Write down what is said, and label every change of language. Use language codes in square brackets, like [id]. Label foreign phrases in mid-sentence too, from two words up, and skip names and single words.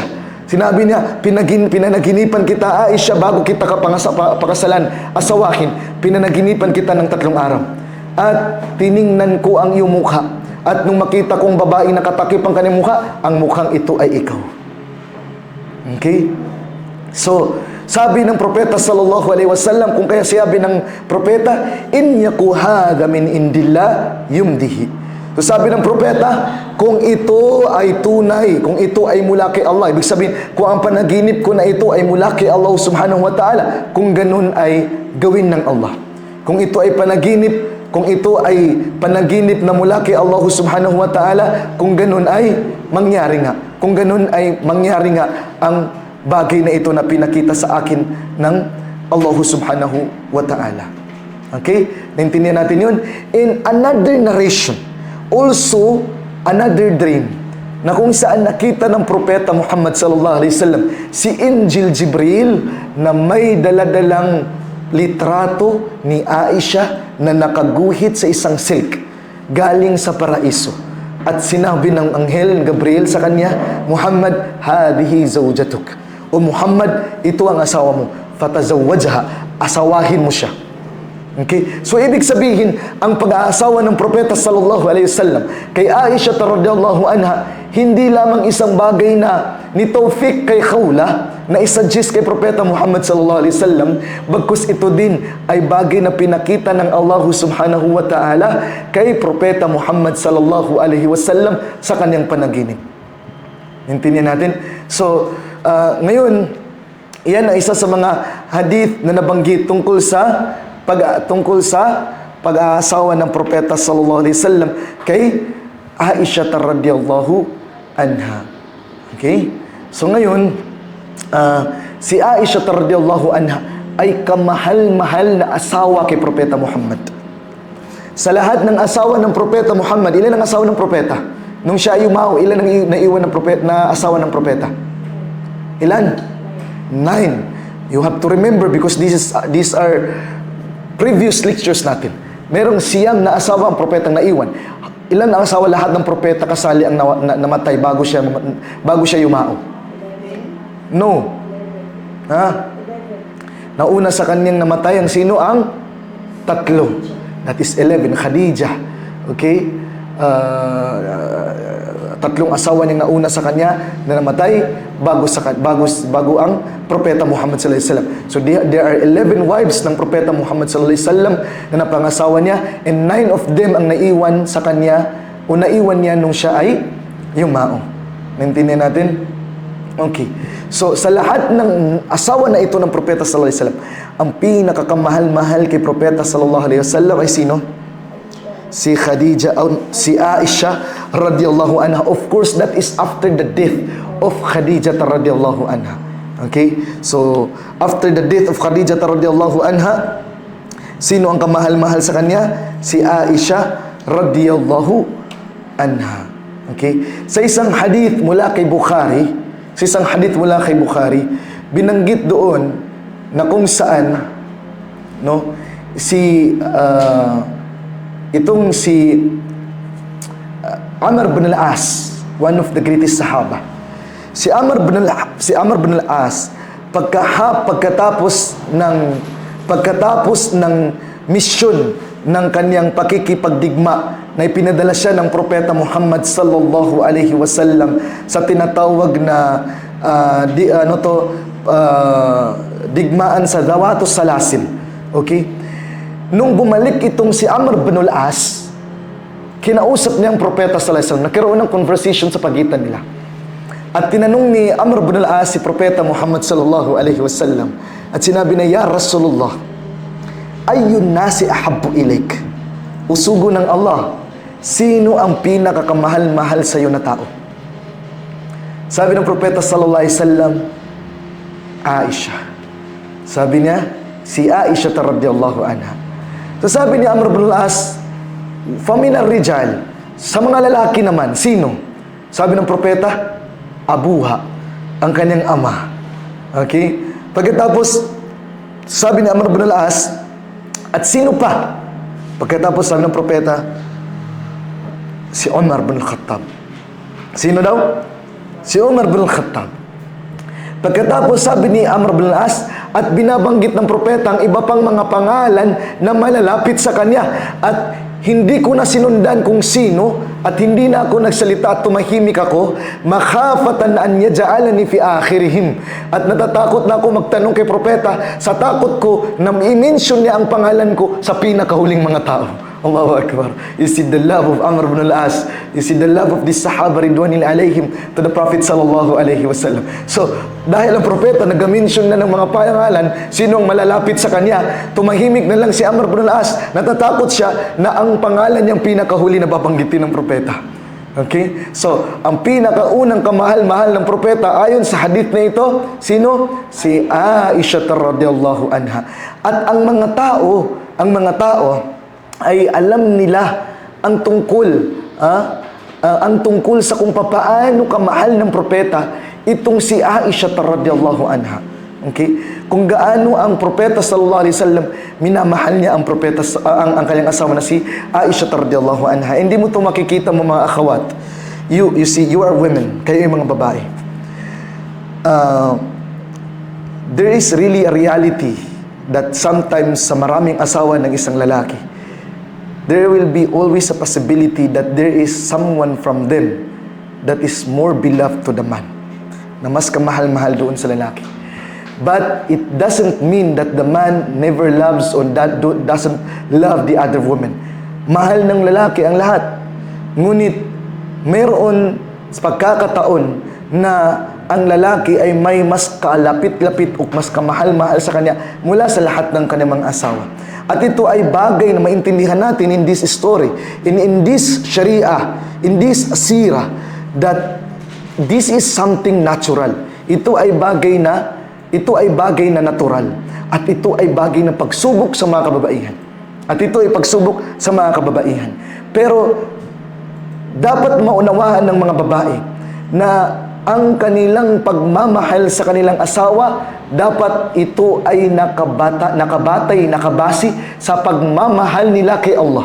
[tl] Sinabi niya, pinanaginipan kita, Aisha, bago kita pakasalan, asawahin, pinanaginipan kita ng 3 araw. At tiningnan ko ang iyong mukha, at nung makita kong babae nakatakip ang kanyang mukha, ang mukhang ito ay ikaw. Okay? So, sabi ng propeta [ar] صلى الله عليه وسلم, [tl] kung kaya sabi ng propeta, [ar] إن يكن هذا من عند الله يمضه. [tl] So sabi ng propeta, kung ito ay tunay, kung ito ay mula kay Allah, ibig sabihin, kung ang panaginip ko na ito ay mula kay Allah [ar] سبحانه وتعالى, [tl] kung ganun ay gawin ng Allah. Kung ito ay panaginip na mula kay Allah [ar] سبحانه وتعالى, [tl] kung ganun ay mangyari nga. Kung ganun ay mangyari nga ang bagay na ito na pinakita sa akin ng Allah [ar] سبحانه وتعالى. [tl] Okay? Naintindihan natin yun. [en] In another narration, also another dream, [tl] na kung saan nakita ng propeta Muhammad [ar] صلى الله عليه وسلم [tl] si Injil Jibril na may daladalang litrato ni Aisha na nakaguhit sa isang silk galing sa paraiso. At sinabi ng anghel Gabriel sa kanya, [ar] محمد، هذه زوجتك. [tl] O Muhammad, ito ang asawa mo. Fatazawwajha, asawahin mo siya. Okay? So ibig sabihin, ang pag-aasawa ng propeta [ar] صلى الله عليه وسلم [tl] kay Aisha [ar] رضي الله عنها, [tl] hindi lamang isang bagay na ni Tawfiq kay Khawla na isa-suggest kay propeta Muhammad [ar] صلى الله عليه وسلم, [tl] bagkus ito din ay bagay na pinakita ng Allah [ar] سبحانه وتعالى [tl] kay propeta Muhammad [ar] صلى الله عليه وسلم [tl] sa kanyang panaginip. Intindihan natin? So, ngayon, yan ang isa sa mga hadith na nabanggit tungkol sa pag-aasawa ng propeta [ar] صلى الله عليه وسلم [tl] kay Aisha [ar] رضي الله عنها. [tl] Okay? So ngayon, si Aisha [ar] رضي الله عنها [tl] ay kamahal-mahal na asawa kay propeta Muhammad. Sa lahat ng asawa ng propeta Muhammad, ilan ang asawa ng propeta? Nung siya ay yumao, ilan ang naiwan ng propeta, na asawa ng propeta? Ilan? 9. [en] You have to remember because these are previous lectures natin. [tl] Merong 9 na asawa ang propetang naiwan. Ilan ang asawa lahat ng propeta kasali ang namatay bago siya yumao? No. Nauna sa kanyang namatay ang sino? Ang 3. [en] That is 11. Khadijah. [tl] Okay? 3 asawa niyang nauna sa kanya na namatay bago ang propeta Muhammad [ar] صلى الله عليه وسلم. [en] So there are 11 wives [tl] ng propeta Muhammad [ar] صلى الله عليه وسلم [tl] na napangasawa niya, [en] and 9 of them [tl] ang naiwan sa kanya o naiwan niya nung siya ay yumao. Naintindihan natin? Okay. So sa lahat ng asawa na ito ng propeta [ar] صلى الله عليه وسلم, [tl] ang pinakakamahal-mahal kay propeta [ar] صلى الله عليه وسلم [tl] ay sino? si Khadija, si Aisha [ar] رضي الله عنها. [en] Of course, that is after the death of Khadija [ar] رضي الله عنها. [en] Okay? So, after the death of Khadija [ar] رضي الله عنها, [tl] sino ang kamahal-mahal sa kanya? Si Aisha [ar] رضي الله عنها. [tl] Okay? Sa isang hadith mula kay Bukhari, binanggit doon na kung saan itong si Amr bin al-As, [en] one of the greatest Sahaba. [tl] Si Amr bin al-As, pagkatapos ng misyon ng kanyang pakikipagdigma na ipinadala siya ng propeta Muhammad [ar] صلى الله عليه وسلم [tl] sa tinatawag na digmaan sa Dawatus Salasil. Okay? Nung bumalik itong si Amr bin al-As, kinausap niya ang propeta [ar] صلى الله عليه وسلم, [tl] nagkaroon ng conversation sa pagitan nila. At tinanong ni Amr bin al-As si propeta Muhammad [ar] صلى الله عليه وسلم, [tl] at sinabi niya, [ar] "يا رسول الله، أي الناس أحب إليك?" [tl] Usugo ng Allah, sino ang pinakakamahal-mahal sa iyo na tao? Sabi ng propeta [ar] صلى الله عليه وسلم, [tl] Aisha. Sabi niya, si Aisha [ar] رضي الله عنها. [tl] So sabi ni Amr bin al-As, [ar] "فمن الرجال." [tl] Sa mga lalaki naman, sino? Sabi ng propeta, Abuha, ang kanyang ama. Okay? Pagkatapos, sabi ni Amr bin al-As, at sino pa? Pagkatapos sabi ng propeta, si Umar bin al-Khattab. Sino daw? Si Umar bin al-Khattab. Pagkatapos sabi ni Amr bin al-As, at binabanggit ng propeta ang iba pang mga pangalan na malalapit sa kanya. At hindi ko na sinundan kung sino, at hindi na ako nagsalita at tumahimik ako, [ar] مخافة أن يجعلني في آخرهم. [tl] At natatakot na ako magtanong kay propeta sa takot ko na i-mention niya ang pangalan ko sa pinakahuling mga tao. [ar] الله أكبر. [en] You see the love of Amr bin al-As. You see the love of this Sahaba [ar] رضوان عليهم [en] to the Prophet [ar] صلى الله عليه وسلم. [tl] So, dahil ang propeta nag-mention na ng mga pangalan, sino ang malalapit sa kanya, tumahimik na lang si Amr bin al-As. Natatakot siya na ang pangalan niyang pinakahuli na babanggitin ng propeta. Okay? So, ang pinakaunang kamahal-mahal ng propeta ayon sa hadith na ito, sino? Si Aisha [ar] رضي الله عنها. [tl] At ang mga tao ay alam nila ang tungkol sa kung paano kamahal ng propeta itong si Aisha [ar] رضي الله عنها. [tl] Okay? Kung gaano ang propeta [ar] صلى الله عليه وسلم [tl] minamahal niya ang propeta ang kanyang asawa na si Aisha [ar] رضي الله عنها. [tl] Hindi mo 'to makikita mo mga akhawat. [en] You see, you are women, [tl] kayo yung mga babae. [en] There is really a reality that sometimes [tl] sa maraming asawa ng isang lalaki, [en] there will be always a possibility that there is someone from them that is more beloved to the man, [tl] na mas kamahal-mahal doon sa lalaki. [en] But it doesn't mean that the man never loves or doesn't love the other woman. [tl] Mahal ng lalaki ang lahat. Ngunit mayroon pagkakataon na ang lalaki ay may mas kalapit-lapit o mas kamahal-mahal sa kanya mula sa lahat ng kanyang mga asawa. At ito ay bagay na maintindihan natin [en] in this story, in this Sharia, in this Sirah, that this is something natural. [tl] Ito ay bagay na natural. At ito ay bagay na pagsubok sa mga kababaihan. Pero dapat maunawaan ng mga babae na ang kanilang pagmamahal sa kanilang asawa, dapat ito ay nakabase sa pagmamahal nila kay Allah.